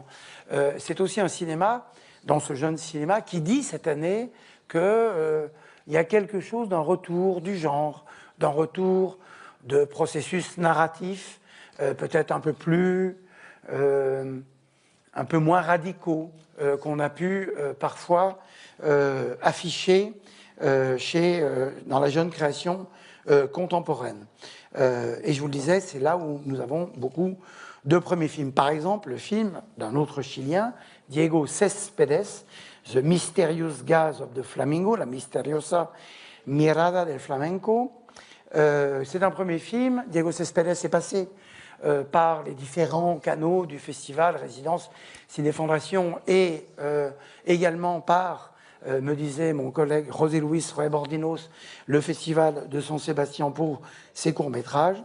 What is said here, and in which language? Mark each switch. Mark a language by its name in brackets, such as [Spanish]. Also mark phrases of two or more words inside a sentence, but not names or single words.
[French] C'est aussi un cinéma, dans ce jeune cinéma, qui dit cette année qu'il y a quelque chose d'un retour du genre, d'un retour de processus narratif, peut-être un peu plus, un peu moins radicaux, qu'on a pu parfois afficher dans la jeune création contemporaine. Et je vous le disais, c'est là où nous avons beaucoup de premiers films. Par exemple, le film d'un autre Chilien, Diego Céspedes, The Mysterious Gaze of the Flamingo, la misteriosa mirada del flamenco. C'est un premier film. Diego Céspedes est passé par les différents canaux du festival Résidence Ciné-Fondation et également par, me disait mon collègue José Luis Rebordinos, le festival de San Sébastien pour ses courts-métrages.